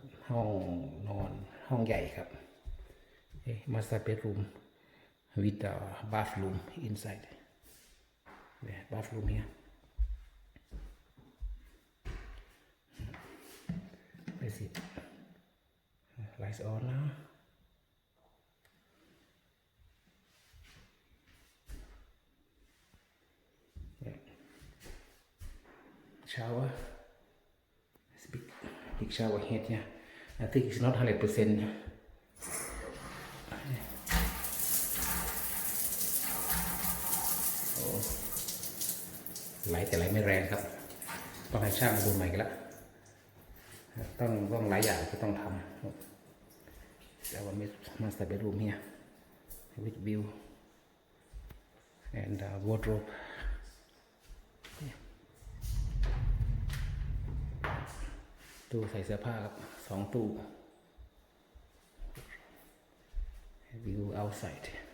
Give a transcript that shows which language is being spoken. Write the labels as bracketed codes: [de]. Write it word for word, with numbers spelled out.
[th] ห้องนอนห้องใหญ่ครับ [en] master bedroom with the bathroom inside the bathroom here that's it lights on now yeah. shower it's big big shower head yeah I think it's not one hundred percent oh. [th] ไหลแต่ไหลไม่แรงครับต้องให้ช่างดูใหม่กันละต้องต้องหลายอย่างก็ต้องทำแล้ววันนี้มาสเตอร์เบดรูมเนี่ย [en] with view and uh, [th] wardrobeตู้ใส่เสื้อผ้าครับสองตู้ [en] view outside